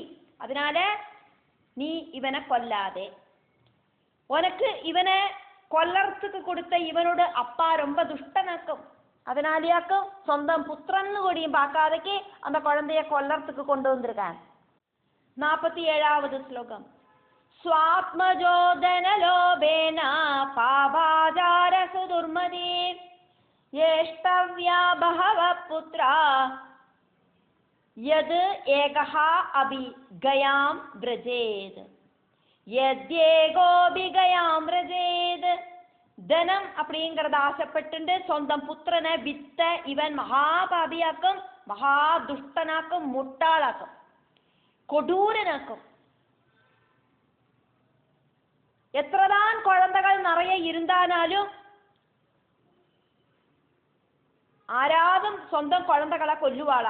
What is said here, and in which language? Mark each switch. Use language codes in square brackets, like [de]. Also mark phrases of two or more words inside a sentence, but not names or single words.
[ta] அதனால நீ இவனை கொல்லாதே. உனக்கு இவனை கொல்லறதுக்கு கொடுத்த இவனோட அப்பா ரொம்ப துஷ்டனாக்கும், அதனாலேயாக்கும் சொந்தம் புத்திரன்னு கூடியும் பார்க்காதக்கே அந்த குழந்தைய கொல்லறதுக்கு கொண்டு வந்திருக்கான். 47வது ஸ்லோகம். [sa] स्वात्मजोदनलोभेन पापाचारसुदुर्मदे येष्टव्या बहवः पुत्रा यद् एकः अपि गयां व्रजेत् यद्येकोऽपि गयां व्रजेत् [ta] ധനം அப்படிங்கிறத ஆசைப்பட்டு சொந்தம் புத்திரனை வித்த இவன் மகாபாபியாக்கும், மகாதுஷ்டனாக்கும், முட்டாளாக்கும், கொடூரனாக்கும். எத்தனைதான் குழந்தைகள் நிறைய இருந்தாலும் ஆராதும் சொந்தம் குழந்தைகளை கொல்லுவாளா?